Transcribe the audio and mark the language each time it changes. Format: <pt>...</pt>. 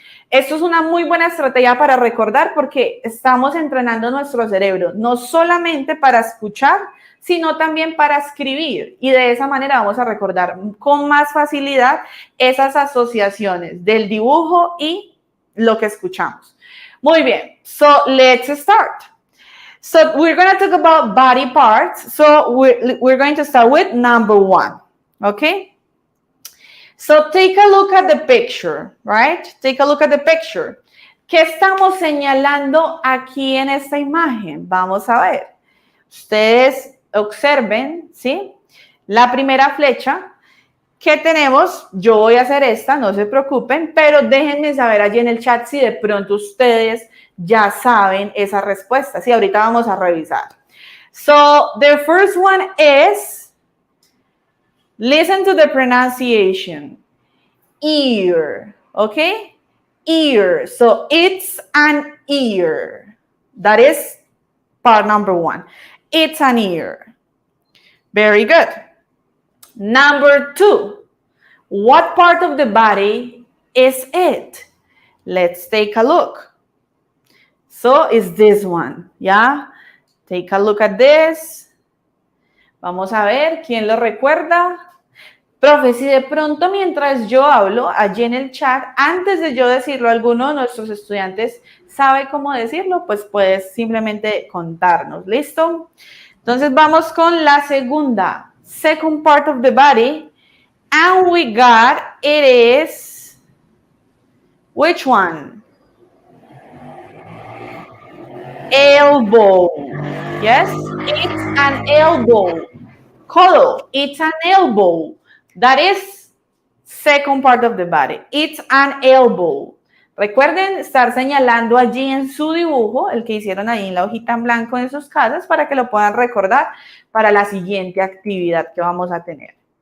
<es>Esto es una muy buena estrategia para recordar porque estamos entrenando nuestro cerebro, no solamente para escuchar, sino también para escribir. Y de esa manera vamos a recordar con más facilidad esas asociaciones del dibujo y lo que escuchamos. Muy bien,</es> <en>so let's start. So we're going to talk about body parts. So we're going to start with number 1, okay? So take a look at the picture, right? Take a look at the picture.</en> <es>¿Qué estamos señalando aquí en esta imagen? Vamos a ver. Ustedes observen, ¿sí? La primera flecha que tenemos, yo voy a hacer esta, no se preocupen, pero déjenme saber allí en el chat si de pronto ustedes ya saben esa respuesta. Sí, ahorita vamos a revisar.</es> <en>So, the first one is, listen to the pronunciation. Ear, okay? Ear. So, it's an ear. That is part number 1. It's an ear. Very good. Number 2, what part of the body is it? Let's take a look. So, it's this one, yeah? Take a look at this.</en> <es>Vamos a ver, ¿quién lo recuerda? Profe, si de pronto mientras yo hablo, allí en el chat, antes de yo decirlo, alguno de nuestros estudiantes sabe cómo decirlo, pues puedes simplemente contarnos, ¿listo? Entonces, vamos con la segunda.</es> <en>Second part of the body, and we got, it is, which one? Elbow. Yes, it's an elbow. Codo, it's an elbow. That is second part of the body. It's an elbow.</en> <es>Recuerden estar señalando allí en su dibujo, el que hicieron ahí en la hojita en blanco en sus casas, para que lo puedan recordar para la siguiente actividad que vamos a tener.</es>